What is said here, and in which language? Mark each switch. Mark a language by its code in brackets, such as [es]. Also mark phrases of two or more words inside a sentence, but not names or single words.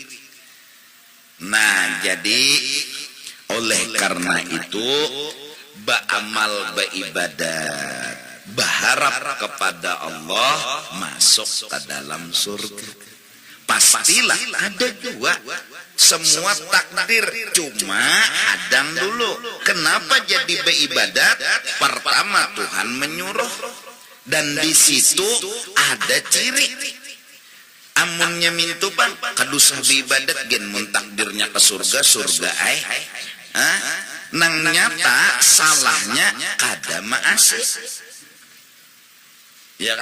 [id] Nah, jadi oleh karena itu beramal, beribadat, berharap kepada Allah, masuk ke dalam surga. Pastilah ada dua, semua takdir, cuma hadang dulu. Kenapa jadi beribadat? Pertama Tuhan menyuruh, dan di situ ada ciri. [bjn] Amunnya mintu bang, kadusah beribadat gen mun takdirnya ke surga, surga ai. Nang nyata salahnya kada maasih. [id] Ya kan?